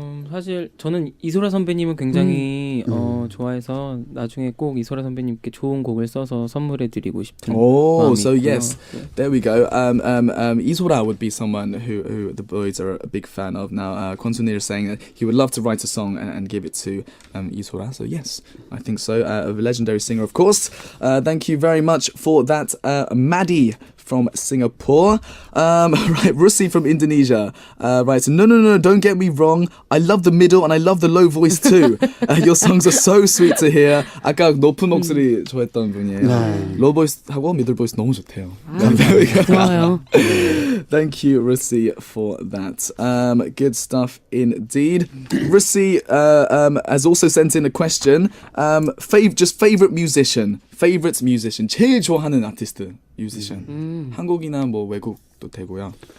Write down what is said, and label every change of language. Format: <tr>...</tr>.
<ko>사실 저는 이소라 선배님은 굉장히 좋아해서 나중에 꼭 이소라 선배님께 좋은 곡을 써서 선물해드리고 싶은</ko> <en>Oh,</en> <ko>마음이</ko> <en>so</en> <ko>있고요.</ko> <en>yes, there we go. Isora would be someone who the boys are a big fan of. Now, Kwon-sunil is saying that he would love to write a song and give it to Isora. So yes, I think so. A legendary singer, of course. Thank you very much for that, Maddie from Singapore. Right, Rusi from Indonesia writes, no, don't get me wrong. I love the middle and I love the low voice too. Your songs are so sweet to hear.</en> <ko>아까 높은 목소리 좋아했던 분이에요. 네. 로우 보이스하고 미들 보이스 너무 좋대요. 좋아요.</ko> <en>Thank you, Rusi, for that. Good stuff indeed. Rusi has also sent in a question. Favorite musician. Favorite musician.</en> <ko>제일 좋아하는 아티스트, musician. 한국이나 뭐 외국도 되고요.</ko>